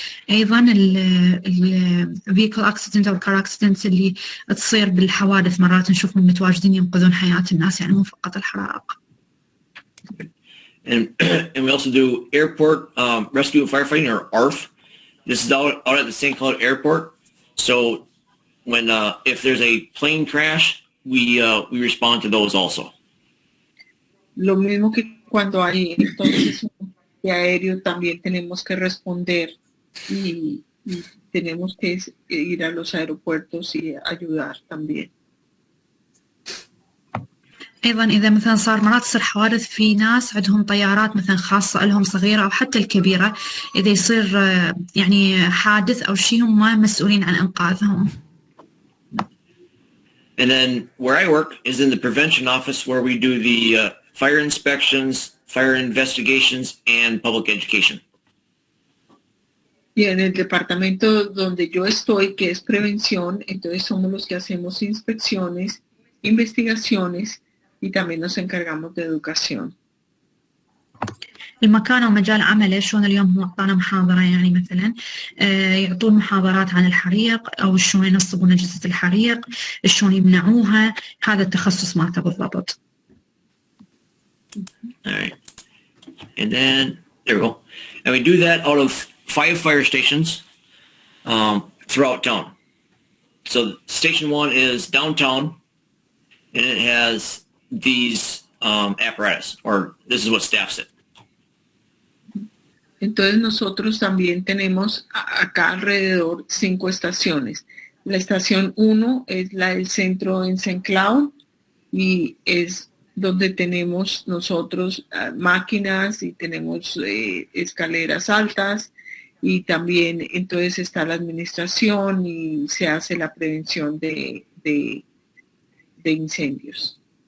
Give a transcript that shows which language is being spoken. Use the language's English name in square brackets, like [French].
[Arabic] أيضا ال [English] vehicle accident [Arabic] أو [English] car accident [Arabic] اللي تصير بالحوادث مرات نشوفهم متواجدين ينقذون حياة الناس يعني مو فقط الحرائق. [English] And we also do airport rescue and firefighting, or ARF. This is out at the St. Cloud Airport. So when if there's a plane crash, we respond to those also. [Spanish] Lo mismo que cuando hay entonces un accidente aéreo también tenemos que responder y tenemos que ir a los aeropuertos y ayudar también. [Arabic] أيضا إذا مثلا صار مرات تصير حوادث في ناس عندهم طيارات مثلا خاصة لهم صغيرة أو حتى الكبيرة إذا يصير يعني حادث أو شيء هم مسؤولين عن إنقاذهم. [English] And then where I work is in the prevention office where we do the fire inspections, fire investigations, and public education. [Spanish] Y en el departamento donde yo estoy, que es prevención, entonces somos los que hacemos inspecciones, investigaciones y también nos encargamos de educación. [Arabic] المكان ومجال عمله شلون اليوم هو أعطانا محاضرة يعني مثلا يعطون محاضرات عن الحريق أو شلون ينصبون أجهزة الحريق شلون يمنعوها هذا التخصص مالته بالضبط. [English] All right. And then there we go. And we do that out of 5 fire stations throughout town. So station 1 is downtown and it has these apparatus, or this is what staffs it. [Spanish] Entonces nosotros también tenemos acá alrededor 5 estaciones. La estación 1 es la del centro en St. Cloud y es donde tenemos nosotros máquinas y tenemos escaleras altas y también entonces está la administración y se hace la prevención de incendios.